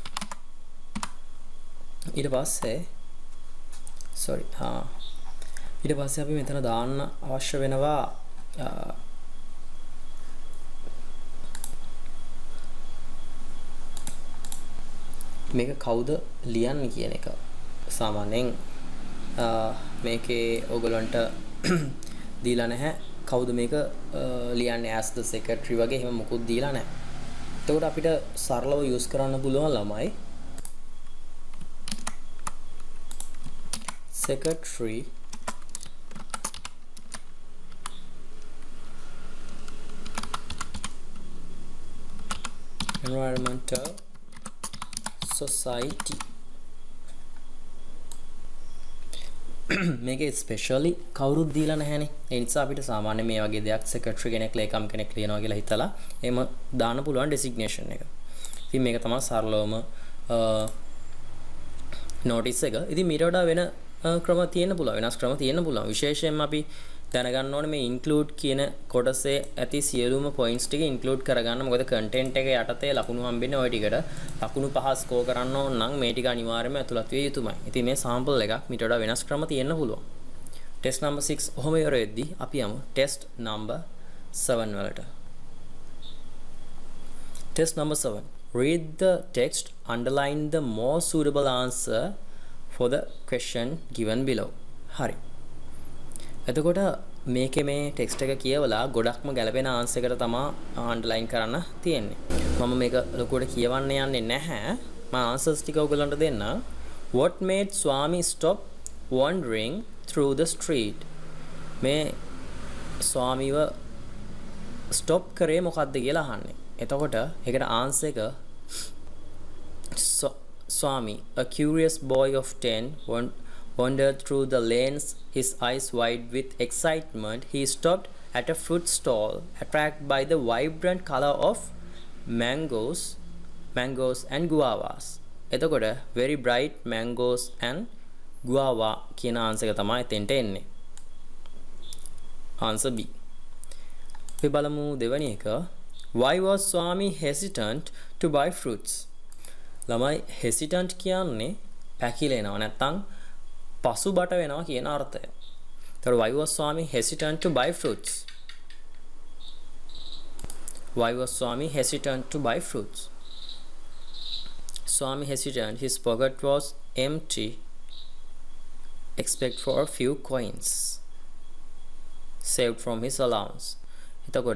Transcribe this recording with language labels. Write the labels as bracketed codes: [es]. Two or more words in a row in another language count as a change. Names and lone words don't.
[si] ඊට පස්සේ අපි මෙතන දාන්න අවශ්‍ය වෙනවා මේක කවුද ලියන්නේ කියන එක. සාමාන්‍යයෙන් මේකේ ඕගලන්ට දීලා නැහැ කවුද මේක ලියන්නේ [en] as the secretary [si] වගේ එහෙම මොකුත් දීලා නැහැ. එතකොට අපිට සරලව යූස් කරන්න පුළුවන් ළමයි [en] secretary environmental society [si] මේකේ ස්පෙෂලි කවුරුත් දීලා නැහැනේ. ඒ නිසා අපිට සාමාන්‍ය මේ වගේ දෙයක් secretary කෙනෙක් ලේකම් කෙනෙක් ලියනවා කියලා හිතලා එහෙම දාන්න පුළුවන් designation එක. ඉතින් මේක තමයි සරලවම notice එක. ඉතින් මීට වඩා වෙන ක්‍රම තියෙන්න පුළුවන්. වෙනස් ක්‍රම තියෙන්න පුළුවන්. විශේෂයෙන්ම අපි දැනගන්න ඕනේ මේ include කියන කොටසේ ඇති සියලුම points ටික include කරගන්න. මොකද content එක යටතේ ලකුණු හම්බෙන්නේ [bn] ওই [si] ටිකට. ලකුණු 5 score කරන්න ඕන නම් මේ ටික අනිවාර්යයෙන්ම ඇතුළත් විය යුතුමයි. ඉතින් මේ sample එකක් මීට වඩා වෙනස් ක්‍රම තියෙන්න පුළුවන්. [en] test number 6 [si] ඔහොම ඉවර වෙද්දී අපි යමු [en] test number 7 [si] වලට. [en] test number 7. Read the text, underline the more suitable answer for the question given below. [si] හරි. එතකොට මේකේ මේ [en] text එක [si] කියවලා ගොඩක්ම ගැලපෙන [en] answer එකට [si] තමයි [en] underline කරන්න [si] තියෙන්නේ. මම මේක ලොකුවට කියවන්න යන්නේ නැහැ. මම ආන්සර්ස් ටික ඔයගලන්ට දෙන්න. [en] What made Swami stop wandering through the street? [si] මේ ස්වාමීව [en] stop කරේ [si] මොකද්ද කියලා අහන්නේ. [en] එතකොට ඒකට ආන්සර් එක Swami, a curious boy of 10, wandered through the lanes, his eyes wide with excitement. He stopped at a fruit stall, attracted by the vibrant color of mangoes and guavas. [si] එතකොට [en] very bright mangoes and guava [si] කියන ආන්සර් එක තමයි එතෙන්ට එන්නේ. [en] Answer B. [si] අපි බලමු දෙවෙනි එක. [en] Why was Swami hesitant to buy fruits? [si] ළමයි hesitant කියන්නේ පැකිලෙනවා නැත්නම් පසුබට වෙනවා කියන අර්ථය. ඒතර [en] why was Swami hesitant to buy fruits? [si] Why was Swami hesitant to buy fruits? [en] Swami hesitant, his pocket was empty except for a few coins saved from his allowance.